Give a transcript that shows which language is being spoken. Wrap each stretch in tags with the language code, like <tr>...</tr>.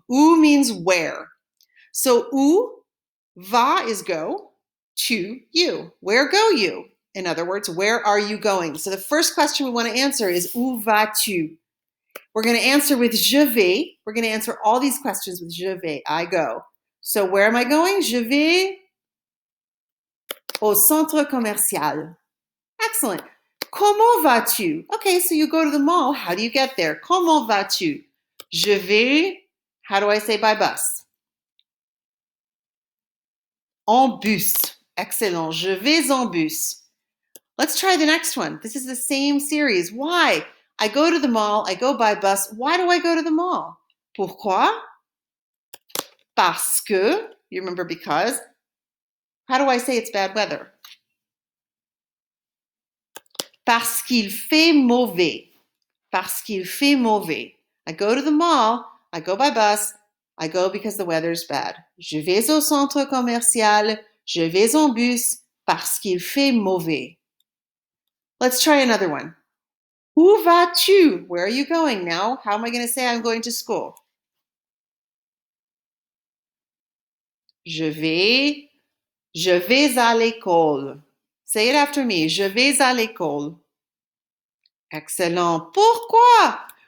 <en>Où means where. So où, va is go, tu, you. Where go you? In other words, where are you going? So the first question we want to answer is</en> <fr>où vas-tu?</fr> <en>We're going to answer with</en> <fr>je vais.</fr> <en>We're going to answer all these questions with je vais, I go. So where am I going?</en> <fr>Je vais au centre commercial. Excellent. Comment vas-tu?</fr> <en>Okay, so you go to the mall. How do you get there?</en> <fr>Comment vas-tu? Je vais,</fr> <en>how do I say by bus?</en> <fr>En bus. Excellent. Je vais en bus.</fr> <en>Let's try the next one. This is the same series. Why? I go to the mall. I go by bus. Why do I go to the mall?</en> <fr>Pourquoi? Parce que.</fr> <en>You remember because. How do I say it's bad weather?</en> <fr>Parce qu'il fait mauvais. Parce qu'il fait mauvais.</fr> <en>I go to the mall. I go by bus. I go because the weather's bad.</en> <fr>Je vais au centre commercial. Je vais en bus parce qu'il fait mauvais.</fr> <en>Let's try another one.</en> <fr>Où vas-tu?</fr> <en>Where are you going now? How am I going to say I'm going to school?</en> <fr>Je vais à l'école.</fr> <en>Say it after me.</en> <fr>Je vais à l'école. Excellent. Pourquoi?</fr>